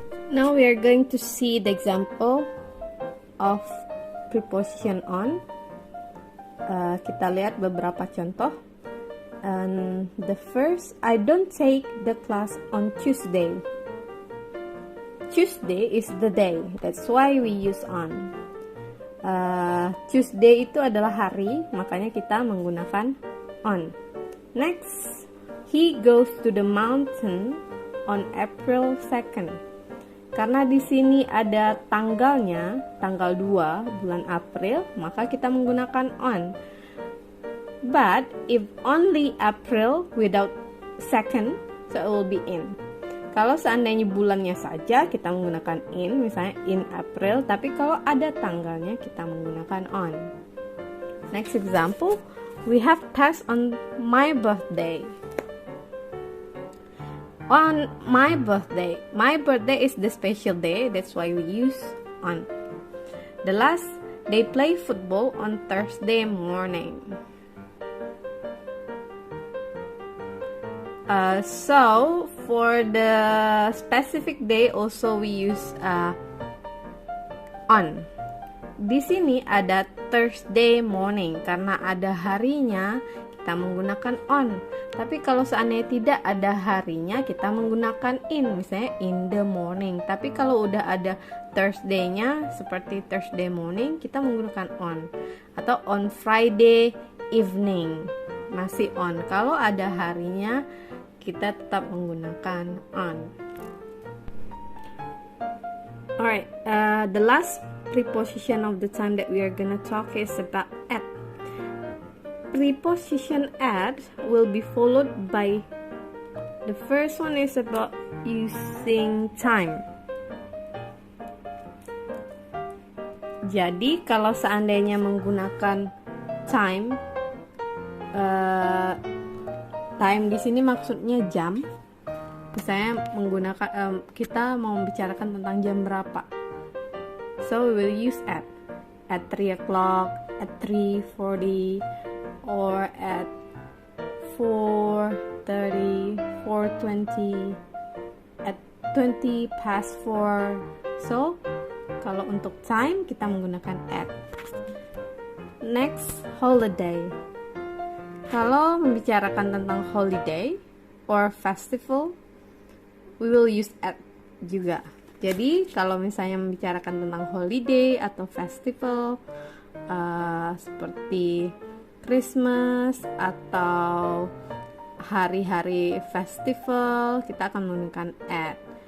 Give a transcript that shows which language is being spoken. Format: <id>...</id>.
<en>Now we are going to see the example of preposition on.</en> <id>Kita lihat beberapa contoh.</id> <en>And the first, I don't take the class on Tuesday. Tuesday is the day, that's why we use on.</en> <id>Tuesday itu adalah hari, makanya kita menggunakan on.</id> <en>Next, he goes to the mountain on April 2nd.</en> <id>Karena di sini ada tanggalnya, tanggal 2 bulan April, maka kita menggunakan on.</id> <en>But if only April without second, so it will be in.</en> <id>Kalau seandainya bulannya saja, kita menggunakan in, misalnya in April. Tapi kalau ada tanggalnya, kita menggunakan on.</id> <en>Next example, we have tests on my birthday. On my birthday is the special day, that's why we use on. The last, they play football on Thursday morning. So for the specific day also we use on.</en> <id>Di sini ada Thursday morning karena ada harinya, kita menggunakan on. Tapi kalau seandainya tidak ada harinya, kita menggunakan in, misalnya in the morning. Tapi kalau udah ada Thursday-nya seperti Thursday morning, kita menggunakan on. Atau on Friday evening, masih on. Kalau ada harinya, kita tetap menggunakan on.</id> <en>Alright, the last preposition of the time that we are gonna talk is about at. Preposition at will be followed by, the first one is about using time.</en> <id>Jadi kalau seandainya menggunakan time, time di sini maksudnya jam. Misalnya menggunakan kita mau membicarakan tentang jam berapa.</id> <en>So we will use at 3 o'clock, at 3:40, or at 4:30, 4:20, at 20 past 4.</en> <id>So kalau untuk time kita menggunakan at.</id> <en>Next, holiday.</en> <id>Kalau membicarakan tentang</id> <en>holiday or festival, we will use at juga.</en> <id>Jadi kalau misalnya membicarakan tentang holiday atau festival seperti Christmas atau hari-hari festival, kita akan menggunakan at.</id>